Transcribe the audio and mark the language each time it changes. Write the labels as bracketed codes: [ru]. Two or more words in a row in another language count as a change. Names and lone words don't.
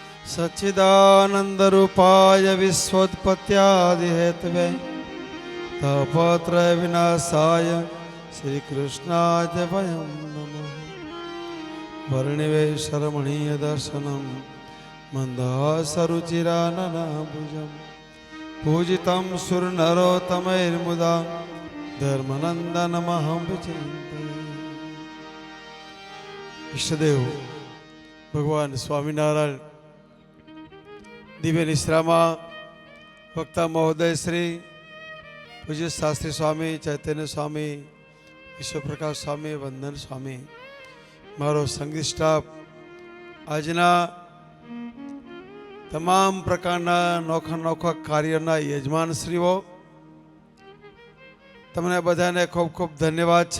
[sa] सच्चिदानंदरूपाय विश्वोत्पत्त्यादिहेतवे तापत्रय विनाशाय श्री कृष्णाय वयं नमः। वर्णिवेशरमणीय दर्शनम मंदासरुचिराननाभुजं पूजितं सुरनरोत्तमैर्मुदा धर्मनंदनमहं विचिन्तये। [gu] ઈષ્ટદેવ ભગવાન સ્વામિનારાયણ દિવ્ય નિશ્રામાં વક્તા મહોદય શ્રી પૂજ્ય શાસ્ત્રી સ્વામી, ચૈતન્ય સ્વામી, વિશ્વપ્રકાશ સ્વામી, વંદન સ્વામી, મારો સંગીત સ્ટાફ, આજના તમામ પ્રકારના નોખા નોખા કાર્યના યજમાનશ્રીઓ, તમને બધાને ખૂબ ખૂબ ધન્યવાદ છે.